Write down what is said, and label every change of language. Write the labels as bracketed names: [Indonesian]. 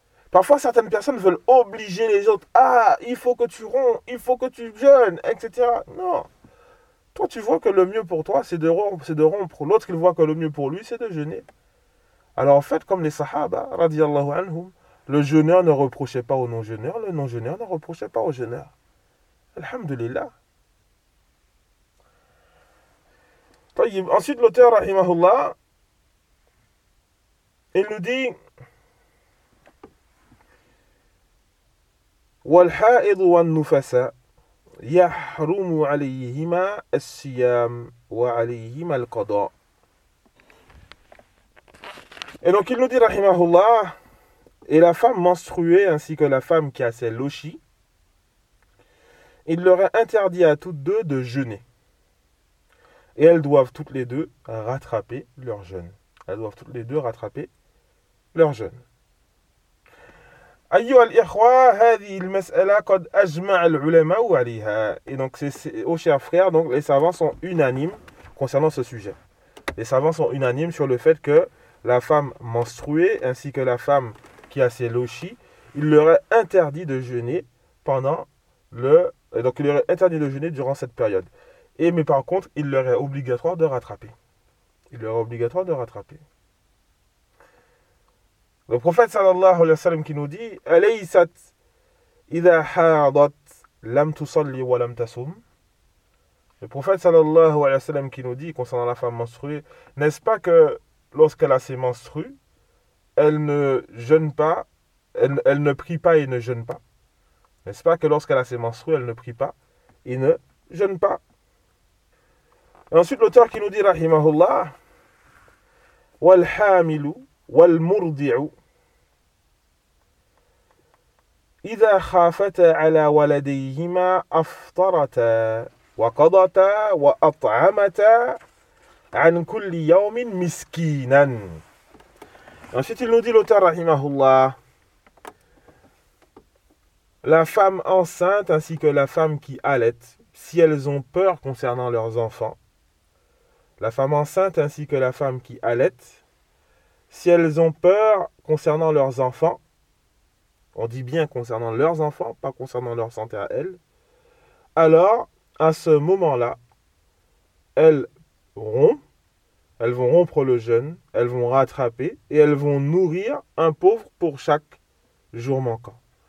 [French] Parfois, certaines personnes veulent obliger les autres. Ah, il faut que tu romps, il faut que tu jeûnes, etc. Non. Toi, tu vois que le mieux pour toi, c'est de rompre. L'autre, il voit que le mieux pour lui, c'est de jeûner. Alors, en fait, comme les sahaba, radiallahu anhum, le jeûneur ne reprochait pas au non-jeûneur, le non-jeûneur ne reprochait pas au jeûneur. Alhamdulillah. Ensuite, l'auteur, rahimahullah, il nous dit [Arabic] والحائض والنفساء يحرم عليهما الصيام وعليهما القضاء. [French] Et donc, il nous dit, rahimahullah, et la femme menstruée ainsi que la femme qui a ses lochies, il leur est interdit à toutes deux de jeûner. Et elles doivent toutes les deux rattraper leur jeûne. Elles doivent toutes les deux rattraper leur jeûne. [Arabic] أيها الإخوة هذه المسألة قد أجمع العلماء عليها. [French] Et donc, aux chers frères, donc les savants sont unanimes concernant ce sujet. Les savants sont unanimes sur le fait que la femme menstruée ainsi que la femme qui a ses lochies, il leur est interdit de jeûner donc il leur est interdit de jeûner durant cette période. Mais par contre, il leur est obligatoire de rattraper. Il leur est obligatoire de rattraper. Le prophète sallallahu alayhi wa sallam qui nous dit « [Arabic] Alaysat idha haadat lam tusalli wa lam tasum [French] » Le prophète sallallahu alayhi wa sallam qui nous dit concernant la femme menstruée « N'est-ce pas que lorsqu'elle a ses menstrues, elle ne jeûne pas, elle ne prie pas et ne jeûne pas » N'est-ce pas que lorsqu'elle a ses menstrues, elle ne prie pas et ne jeûne pas ? Et ensuite l'auteur qui nous dit [Arabic] « Rahimahullah »« Walhamilu » والمرضع إذا خافتا على ولديهما أفطرتا وقضتا وأطعمتا عن كل يوم مسكينا. [French] Ensuite, il nous dit l'auteur, rahimahullah, la femme enceinte ainsi que la femme qui allait, si elles ont peur concernant leurs enfants, la femme enceinte ainsi que la femme qui allait, si elles ont peur concernant leurs enfants, on dit bien concernant leurs enfants, pas concernant leur santé à elles, alors à ce moment-là, elles vont rompre le jeûne, elles vont rattraper et elles vont nourrir un pauvre pour chaque jour manquant.